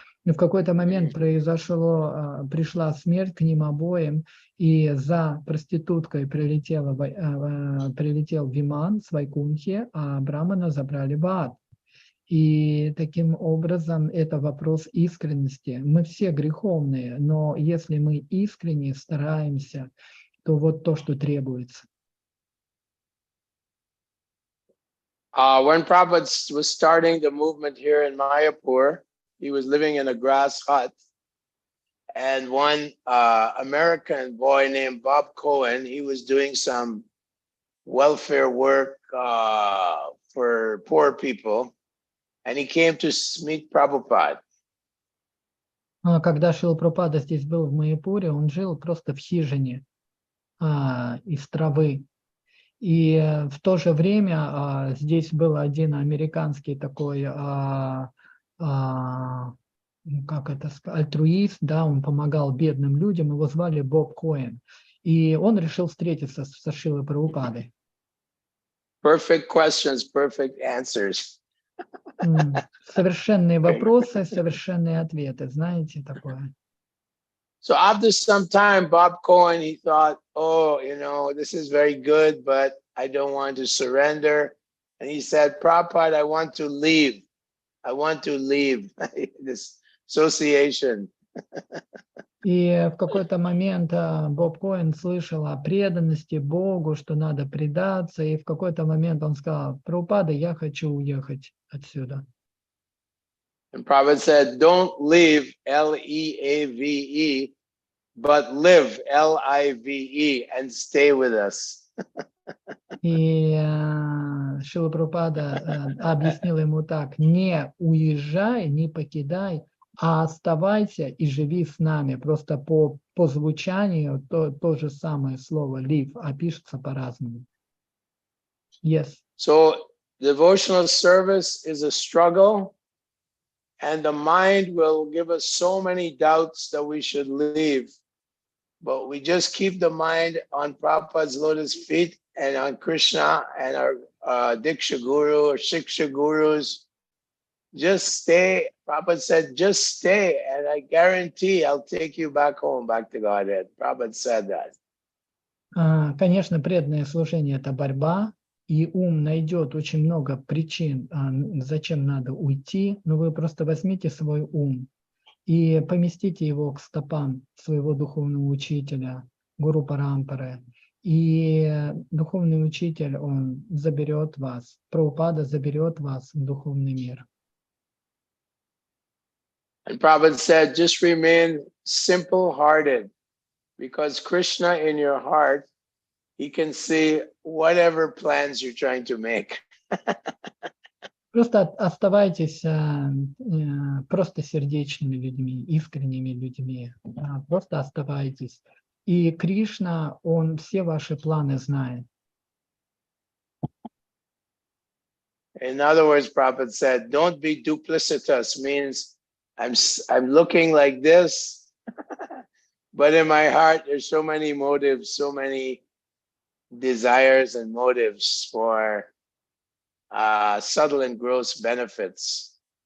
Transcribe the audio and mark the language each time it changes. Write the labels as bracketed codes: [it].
[ru] Но в какой-то момент пришла смерть к ним обоим, и за проституткой прилетел Виман с Вайкунхи, а Брамана забрали в ад. И таким образом это вопрос искренности. Мы все греховные, но если мы искренне стараемся, то вот то, что требуется. [en] When Prabhupada was starting the movement here in Mayapur, he was living in a grass hut. And one American boy named Bob Cohen, he was doing some welfare work for poor people. And he came to meet Prabhupada. [ru] Когда Шрила Прабхупада здесь был в Майяпуре, он жил просто в хижине из травы. И в то же время здесь был один американский такой альтруист, да, он помогал бедным людям, его звали Боб Коэн. И он решил встретиться со Шрилой Прабхупадой. [en] Perfect questions, perfect answers. [ru] Совершенные вопросы, совершенные ответы, знаете такое. [en] So after some time, Bob Cohen, he thought, oh, you know, this is very good, but I don't want to surrender. And he said, Prabhupada, I want to leave. I want to leave this association. [ru] И в какой-то момент Боб Коэн слышал о преданности Богу, что надо предаться, и в какой-то момент он сказал: Прабхупада, я хочу уехать отсюда. [en] And Prabhupada said, don't leave, L-E-A-V-E, but live, L-I-V-E, and stay with us. [ru] И Шрила Прабхупада объяснил ему так: не уезжай, не покидай, а оставайся и живи с нами. Просто по звучанию то же самое слово live, а пишется по-разному. [en] Yes. So devotional service is a struggle, and the mind will give us so many doubts that we should leave. But we just keep the mind on Prabhupada's lotus feet and on Krishna and our Diksha Guru or Shiksha Gurus. Just stay. Prabhupada said, just stay, and I guarantee I'll take you back home, back to Godhead. Prabhupada said that. [ru] Конечно, преданное служение – это борьба, и ум найдет очень много причин, зачем надо уйти, но вы просто возьмите свой ум и поместите его к стопам своего духовного учителя, Гуру Парампары. И духовный учитель, он заберет вас, Прабхупада заберет вас в духовный мир. [en] And Prabhupada said, just remain simple-hearted, because Krishna in your heart, he can see whatever plans you're trying to make. [ru] Просто оставайтесь просто сердечными людьми, искренними людьми. Просто оставайтесь. И Кришна, он все ваши планы знает. [en] In other words, Prabhupada said, don't be duplicitous, means I'm looking like this, but in my heart, there's so many motives, so many desires and motives for subtle and gross benefits.